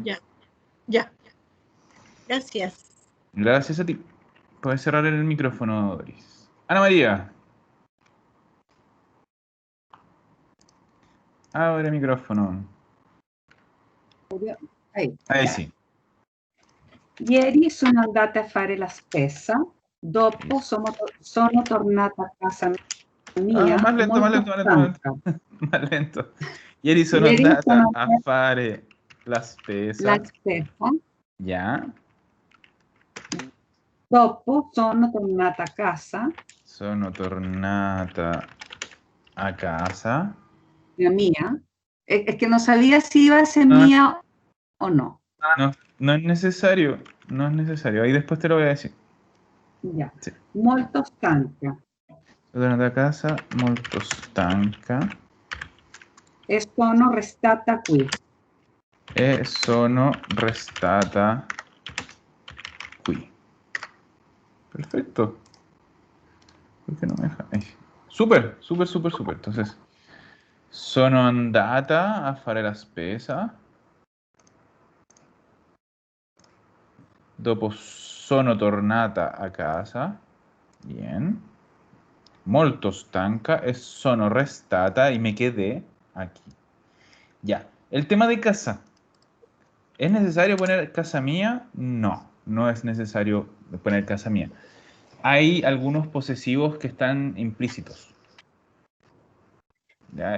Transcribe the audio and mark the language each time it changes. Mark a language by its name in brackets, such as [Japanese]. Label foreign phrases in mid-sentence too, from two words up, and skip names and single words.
[Spanish] Ya, ya. Gracias. Gracias a ti. Puedes cerrar el micrófono, Doris. Ana María. Abre micrófono. Ahí sí. [Italian] Ieri sono andata a fare la spesa, dopo sono tornata a casa mia [Spanish] Más lento, más [Italian] molto [Spanish] lento, más lento, más lento. [Italian] stanca. [Spanish] Más lento. [Italian] Ieri sono Ieri andata sono a andata fare la la spesa. spesa, [Spanish] Ya. [Italian] dopo sono tornata a casa Sono tornata a casa. mia. [Spanish] Es que no sabía si iba a ser No, mía o no. no, no es necesario. No es necesario. Ahí después te lo voy a decir. Ya. Sí. [Italian] Molto stanca. Sono tornata a casa molto stanca. E sono restata qui. E sono restata qui. [Spanish] Perfecto. ¿Por qué no me deja? Ahí. Súper, súper, súper, súper. Entonces, [Italian] sono andata a fare la spesa. Dopo sono tornata a casa. [Spanish] Bien. [Italian] Molto stanca e sono restata [Spanish] y me quedé aquí. Ya. El tema de casa. ¿Es necesario poner casa mía? No, no es necesario poner casa mía. Hay algunos posesivos que están implícitos. ¿Ya?